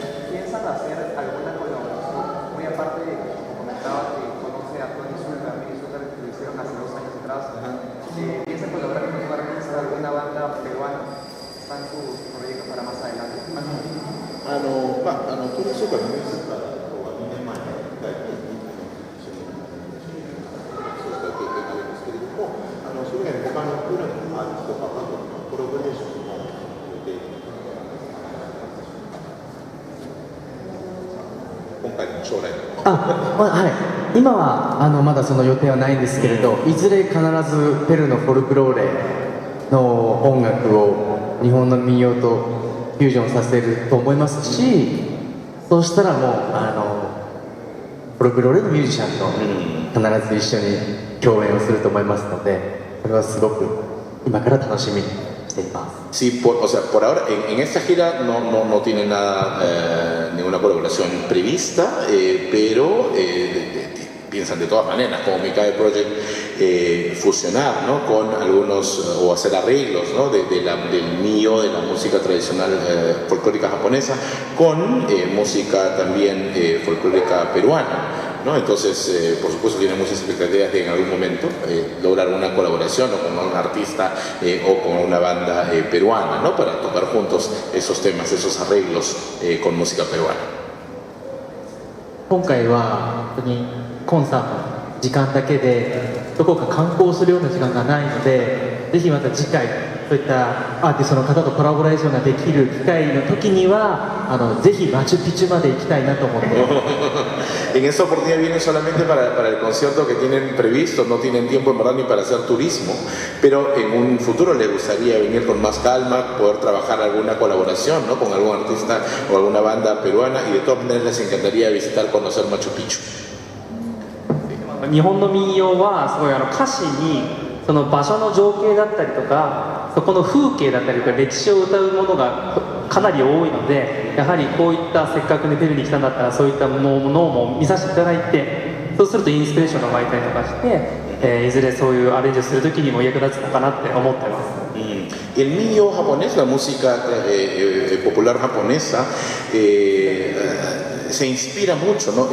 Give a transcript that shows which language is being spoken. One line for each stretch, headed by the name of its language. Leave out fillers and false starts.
Spanish: ¿Piensan hacer alguna colaboración? Muy aparte de que comentaba que conoce a Tony Zulga, Miguel Zulga, que lo hicieron hace 2 años atrás. ¿Piensan colaborar con los artistas de alguna banda peruana? ¿Están sus proyectos para más adelante?
Japanese: トリソカの面接から2年前に大体一緒にそうした経験があるんですけれども、それ以外に他のプロのアーティストとかとのコラボレーションも予定今回の将来はい、今はまだその予定はないんですけれど、いずれ必ずペルーのフォルクローレの音楽を日本の民謡とフュージョンさせると思いますし、そうしたらもうフォルクローレのミュージシャンと必ず一緒に共演をすると思いますので、それはすごく今から楽しみにしています。
Spanish: Sí, o sea, por ahora en esta gira no tiene nada, ninguna colaboración prevista, pero piensan de todas maneras, como Mikage Project, fusionar, ¿no?, con algunos, o hacer arreglos, ¿no?, del mío, de la música tradicional folclórica japonesa, con música también folclórica peruana, ¿no? Entonces, por supuesto, tienen muchas expectativas de en algún momento lograr una colaboración o con un artista o con una banda peruana, ¿no?, para tocar juntos esos temas, esos arreglos con música peruana.
Japanese: 今回は本当にコンサートの時間だけでどこか観光するような時間がないので、ぜひまた次回そういったアーティストの方とコラボレーションができる機会の時にはぜひマチュピチュまで行きたいなと思って
Spanish: En esta oportunidad vienen solamente para el concierto que tienen previsto, no tienen tiempo en verdad ni para hacer turismo, pero en un futuro les gustaría venir con más calma, poder trabajar alguna colaboración, ¿no?, con algún artista o alguna banda peruana, y de todas maneras les encantaría visitar, conocer Machu Picchu.
Japanese: 日本の民謡はすごい歌詞にその場所の情景だったりとかそこの風景だったりとか歴史を歌うものがかなり多いので、やはりこういったせっかくねペルーに来たんだったらそういったものも見させていただいて、そうするとインスピレーションが湧いたりとかして、いずれそういうアレンジをするときにも役立つのかなって思ってます。
Spanish: El millo japonés, la música popular japonesa, se inspira mucho, ¿no?